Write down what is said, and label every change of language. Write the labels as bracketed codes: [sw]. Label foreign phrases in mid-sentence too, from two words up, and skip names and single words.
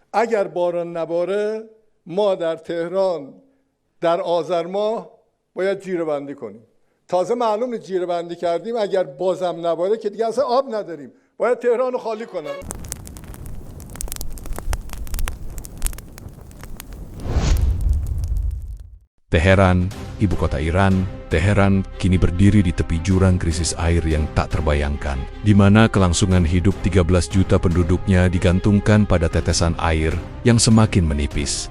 [fa] اگر باران نباره ما در تهران در آذر ماه باید جیره‌بندی کنیم. تازه معلومه جیره‌بندی کردیم اگر بازم نباره که دیگه اصلا آب نداریم، باید تهران رو خالی کنیم. [id] Teheran, ibu kota Iran, Teheran kini berdiri di tepi jurang krisis air yang tak terbayangkan, di mana kelangsungan hidup 13 juta penduduknya digantungkan pada tetesan air yang semakin menipis.